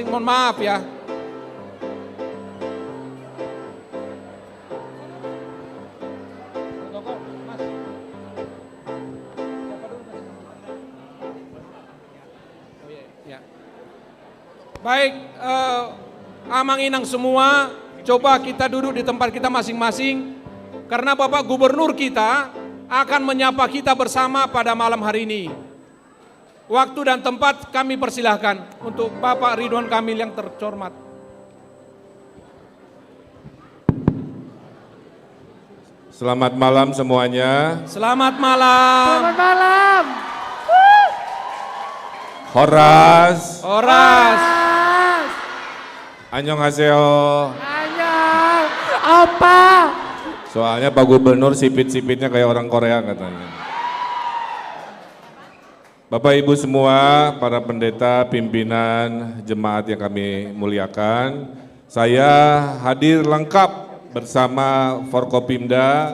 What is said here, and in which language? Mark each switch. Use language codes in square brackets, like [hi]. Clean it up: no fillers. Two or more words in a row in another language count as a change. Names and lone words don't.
[id] Mohon maaf ya. Baik, amang-inang semua, coba kita duduk di tempat kita masing-masing. Karena Bapak Gubernur kita akan menyapa kita bersama pada malam hari ini. Waktu dan tempat kami persilahkan untuk Bapak Ridwan Kamil yang terhormat. Selamat malam semuanya. Selamat malam. Selamat malam. Horas. Horas. Annyeonghaseyo. Annyeong. Apa? Soalnya Pak Gubernur sipit-sipitnya kayak orang Korea katanya. Bapak Ibu semua, para pendeta, pimpinan, jemaat yang kami muliakan, saya hadir lengkap bersama Forkopimda.